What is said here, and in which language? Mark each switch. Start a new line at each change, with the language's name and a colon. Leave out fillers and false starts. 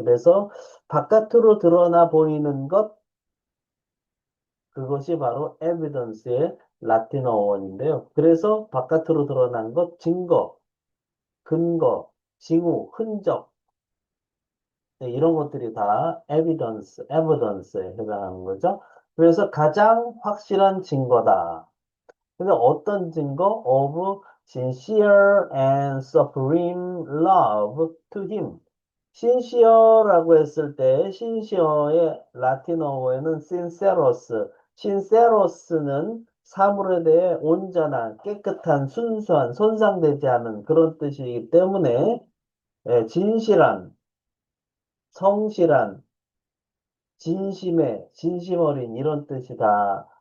Korean: 그래서 바깥으로 드러나 보이는 것, 그것이 바로 evidence의 라틴어 원인데요. 그래서 바깥으로 드러난 것, 증거, 근거, 징후, 흔적, 네, 이런 것들이 다 evidence에 해당하는 거죠. 그래서 가장 확실한 증거다. 근데 어떤 증거?
English: Of sincere and supreme love to him.
Korean: sincere라고 했을 때 sincere의 라틴어어에는 sinceros는 사물에 대해 온전한, 깨끗한, 순수한, 손상되지 않은 그런 뜻이기 때문에 진실한, 성실한, 진심의, 진심 어린 이런 뜻이다.